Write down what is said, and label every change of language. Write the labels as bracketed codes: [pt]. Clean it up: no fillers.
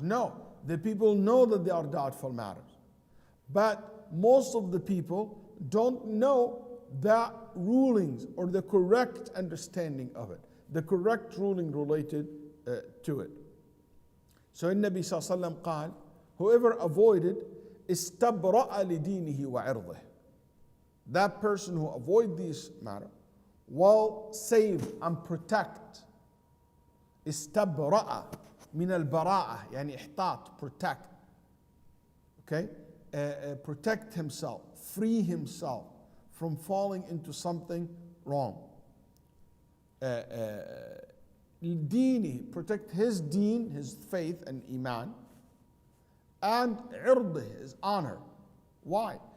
[en] No, the people know that they are doubtful matters. But most of the people don't know the rulings or the correct understanding of it, the correct ruling related to it. So [ar] النبي صلى الله عليه وسلم قال [en] Whoever avoided [ar] استبرأ لدينه وعرضه. [en] That person who avoid this matter will save and protect. [ar] استبرأ من البراءة يعني احتاط, [en] protect. Okay? Protect himself, free himself from falling into something wrong. دينه, protect his deen, his faith and iman, and عرضه, his honor. Why?